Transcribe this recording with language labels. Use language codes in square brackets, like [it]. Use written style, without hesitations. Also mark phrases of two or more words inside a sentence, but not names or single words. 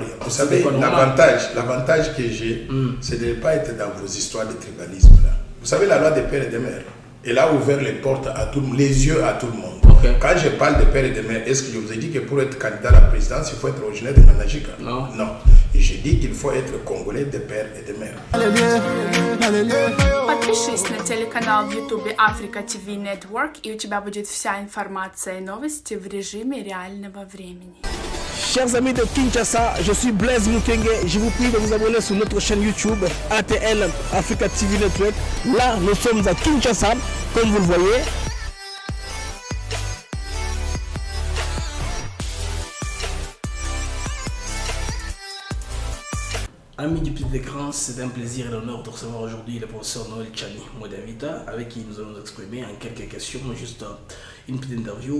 [fr] Vous savez, l'avantage que j'ai, c'est de ne pas être dans vos histoires de tribalisme. Là. Vous savez, la loi des pères et des mères, elle a ouvert les portes à tout, les yeux à tout le monde. Okay. Quand je parle de pères et de mères, est-ce que je vous ai dit que pour être candidat à la présidence, il faut être originaire de Manajika? Non. Non. J'ai dit qu'il faut être congolais de pères et de mères. [ru] Подпишись на телеканал в YouTube Africa TV Network, и у тебя будет вся информация и новости в режиме реального времени. [fr] Chers amis de Kinshasa, je suis Blaise Mukenge. Je vous prie de vous abonner sur notre chaîne YouTube ATL Africa TV Network. Là, nous sommes à Kinshasa, comme vous le voyez. Amis du petit écran, c'est un plaisir et l'honneur de recevoir aujourd'hui le professeur Noël Tchani Modavita, avec qui nous allons nous exprimer en quelques questions, juste une petite interview.